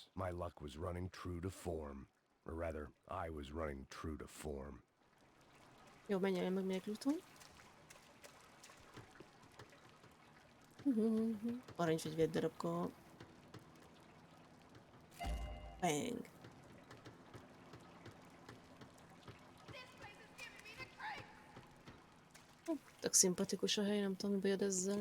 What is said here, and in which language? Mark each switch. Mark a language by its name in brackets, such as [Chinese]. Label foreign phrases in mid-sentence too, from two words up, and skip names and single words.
[English] My luck was running true to form. Or rather, I was running true to form. [Hungarian] Jó, menjen meg még lootolni. Aranyfegyver darabka. Bang. Tök szimpatikus a hely, nem tudom, mi bajod ezzel.